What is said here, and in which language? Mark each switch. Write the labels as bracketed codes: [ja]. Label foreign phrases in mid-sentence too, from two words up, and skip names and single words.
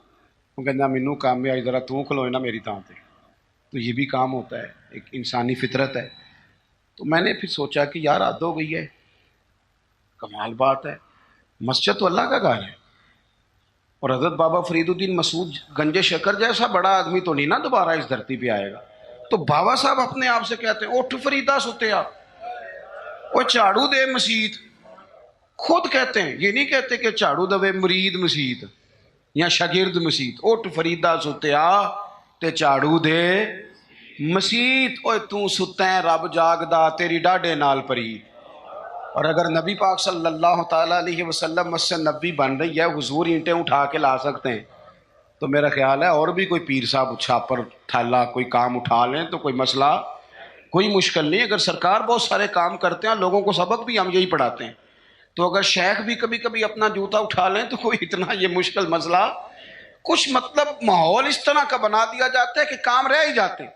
[pa] وہ کہنا مینوں کام میں آئی ذرا تو کھلوئے نا میری تھان پہ. [ur] تو یہ بھی کام ہوتا ہے، ایک انسانی فطرت ہے. تو میں نے پھر سوچا کہ یار حد ہو گئی ہے، کمال بات ہے، مسجد تو اللہ کا گھر ہے، اور حضرت بابا فرید الدین مسعود گنج شکر جیسا بڑا آدمی تو نہیں نا دوبارہ اس دھرتی پہ آئے گا. تو بابا صاحب اپنے آپ سے کہتے ہیں [pa] اٹھ فریدا ستیا، وہ جھاڑو دے مسیت. [ur] خود کہتے ہیں، یہ نہیں کہتے کہ [pa] جھاڑو دے مرید مسیت [ur] یا [pa] شاگرد مسیت. اٹھ فریدا ستیا تے جھاڑو دے مسیت. اوے تو ستا ہے رب جاگدا تیری ڈاڈے نال پری. [ur] اور اگر نبی پاک صلی اللہ تعالیٰ علیہ وسلم مسجد نبی بن رہی ہے، حضور اینٹیں اٹھا کے لا سکتے ہیں، تو میرا خیال ہے اور بھی کوئی پیر صاحب چھاپر تھیلا کوئی کام اٹھا لیں تو کوئی مسئلہ، کوئی مشکل نہیں. اگر سرکار بہت سارے کام کرتے ہیں، لوگوں کو سبق بھی ہم یہی پڑھاتے ہیں، تو اگر شیخ بھی کبھی کبھی اپنا جوتا اٹھا لیں تو کوئی اتنا یہ مشکل مسئلہ کچھ مطلب ماحول اس طرح کا بنا دیا جاتا ہے کہ کام رہ ہی جاتے ہیں.